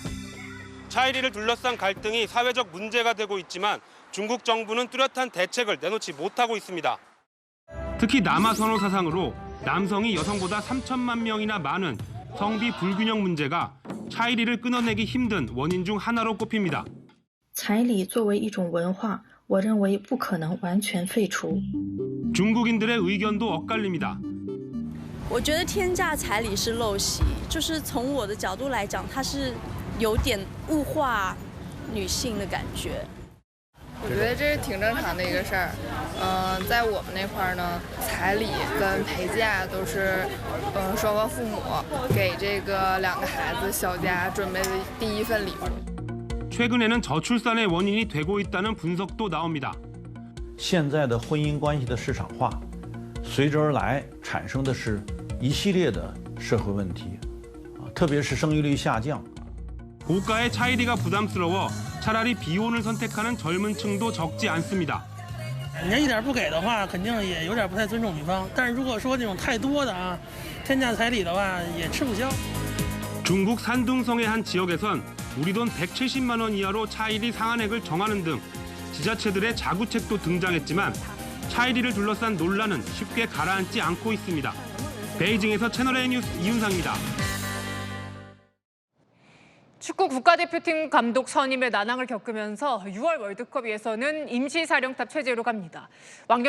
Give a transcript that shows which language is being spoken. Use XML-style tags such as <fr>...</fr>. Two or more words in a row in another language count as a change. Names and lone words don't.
<ko>차일이를 둘러싼 갈등이 사회적 문제가 되고 있지만 중국 정부는 뚜렷한 대책을 내놓지 못하고 있습니다. 특히 남아 선호 사상으로 남성이 여성보다 3천만 명이나 많은 성비 불균형 문제가 차일이를 끊어내기 힘든 원인 중 하나로 꼽힙니다.</ko> <zh>彩礼作为一种文化，我认为不可能完全废除。</zh> <ko>중국인들의 의견도 엇갈립니다.</ko> <zh>我觉得天价彩礼是陋习，就是从我的角度来讲，它是有点物化女性的感觉。我觉得这是挺正常的一个事儿。在我们那块儿呢，彩礼跟陪嫁都是双方父母给这个2个孩子小家准备的第一份礼物。</zh> <ko>최근에는 저출산의 원인이 되고 있다는 분석도 나옵니다.</ko> <zh>现在的婚姻关系的市场化，随之而来产生的是一系列的社会问题，特别是生育率下降。</zh> <ko>고가의 차일이가 부담스러워 차라리 비혼을 선택하는 젊은 층도 적지 않습니다.</ko> <zh>人家一点不给的话，肯定也有点不太尊重女方。但是如果说这种太多的天价彩礼的话，也吃不消。</zh> <ko>중국 산둥성의 한 지역에선 우리 돈 170만 원 이하로 차일이 상한액을 정하는 등 지자체들의 자구책도 등장했지만 차일이를 둘러싼 논란은 쉽게 가라앉지 않고 있습니다. 베이징에서 채널A 뉴스 이윤상입니다. 축구 국가대표팀 감독 선임의 난항을 겪으면서 6월 월드컵에서는 임시사령탑 체제로 갑니다.</ko>